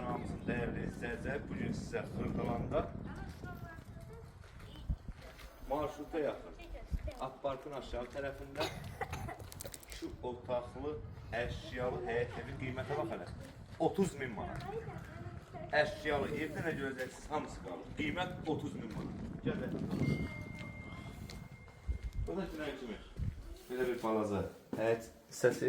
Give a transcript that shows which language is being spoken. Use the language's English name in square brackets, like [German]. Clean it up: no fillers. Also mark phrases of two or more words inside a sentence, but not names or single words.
[Turkish] olsun değerli izleyiciler. Bugün size Xırdalanda marşruta yakın Akpark'ın aşağı tarafında şu [Azerbaijani] otaqlı əşyalı həyət evi qiymətə bax hələ 30.000 manat. Əşyalı evdə nə görəcəksiniz hamısı qalır. Qiymət 30.000 manat. Gəl də. Bu da günə kimi. Belə bir balaca həyət hissəsi.